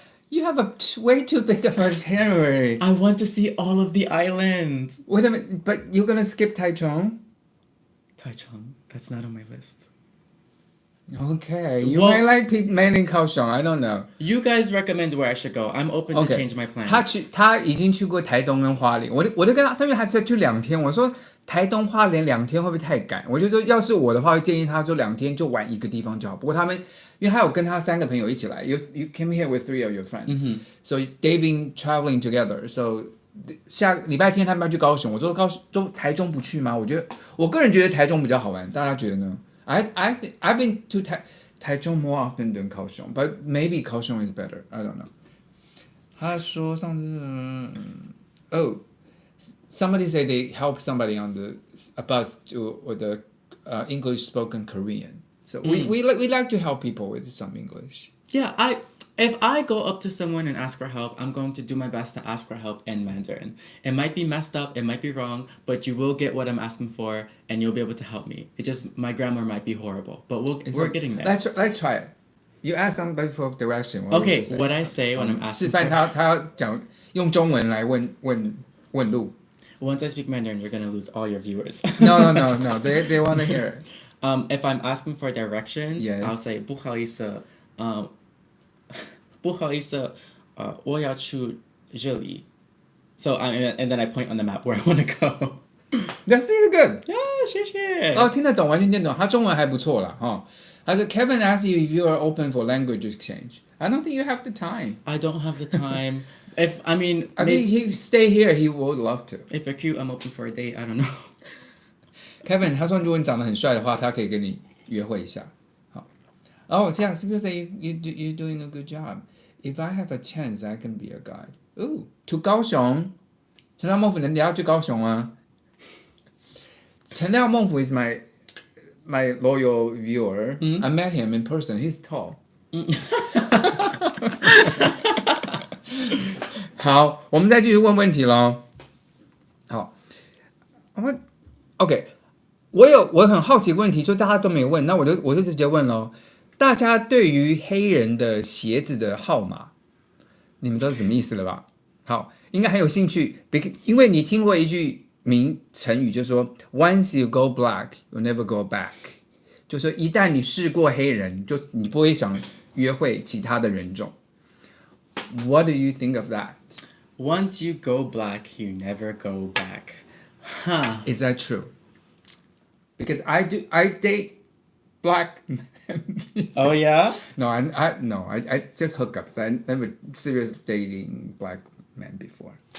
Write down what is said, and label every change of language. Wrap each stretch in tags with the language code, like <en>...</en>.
<en>You have a way too big of an itinerary. I want to see all of the islands. Wait a minute, but you're gonna skip Taichung? Taichung? That's not on my list. Okay, you may like mainly Kaohsiung. I don't know. You guys recommend where I should go. I'm open to change my plans.</en> <zh>他已经去过台东跟花莲，我就跟他，因为他才去2天，我说台东花莲2天会不会太赶？我就说要是我的话，会建议他就2天就玩一个地方就好。不过他们。因为他有跟他3个朋友一起来</zh> <en>，you came here with 3 of your friends, so they've been traveling together. So</en> <zh>下礼拜天他们要去高雄，我说台中不去吗？我个人觉得台中比较好玩，大家觉得呢？</zh> <en>I've been to 台中 more often than 高雄 but maybe 高雄 is better. I don't know.</en> <zh>他说上次</zh> <en>somebody said they help somebody on a bus to with the English spoken Korean. So we like to help people with some English. Yeah, if I go up to someone and ask for help, I'm going to do my best to ask for help in Mandarin. It might be messed up, it might be wrong, but you will get what I'm asking for, and you'll be able to help me. It just my grammar might be horrible, but we're getting there. Let's try it. You ask somebody for direction. Okay, what I say when I'm asking.</en> <zh>示范他要讲用中文来问路。</zh> <en>Once I speak Mandarin, you're gonna lose all your viewers. No. They want to hear it. If I'm asking for directions, yes. I'll say</en> <zh>不好意思，不好意思，我要去这里。</zh> <en>So and then I point on the map where I want to go. That's really good. Yeah,</en> <zh>谢谢。听得懂，完全听得懂。他中文还不错啦，哈。他说</zh> <en>Kevin asked you if you are open for language exchange. I don't think you have the time. I don't have the time. I think he stay here, he would love to. If you're cute, I'm open for a date. I don't know.</en> <zh>Kevin 他说如果你长得很帅的话，他可以跟你约会一下。好，这样</zh> <en>people say you doing a good job. If I have a chance, I can be a guide.</en> <zh>Ooh, to 高雄。陈廖孟甫，人家要去高雄啊。</zh> <en>陈廖孟甫 is my loyal viewer. I met him in person. He's tall.</en> <zh>好，我们再继续问问题咯。好，OK， 我很好奇的问题，就大家都没问，那我就直接问咯。大家对于黑人的鞋子的号码，你们知道是什么意思了吧？好，应该很有兴趣，因为你听过一句成语，就是说</zh> <en>"Once you go black, you never go back"，</en> <zh>就是说一旦你试过黑人，就你不会想约会其他的人种。</zh> <en>What do you think of that? Once you go black, you never go back. Huh? Is that true? Because I date black men. Oh yeah? No, I just hookups. I never seriously dating black men before.</en>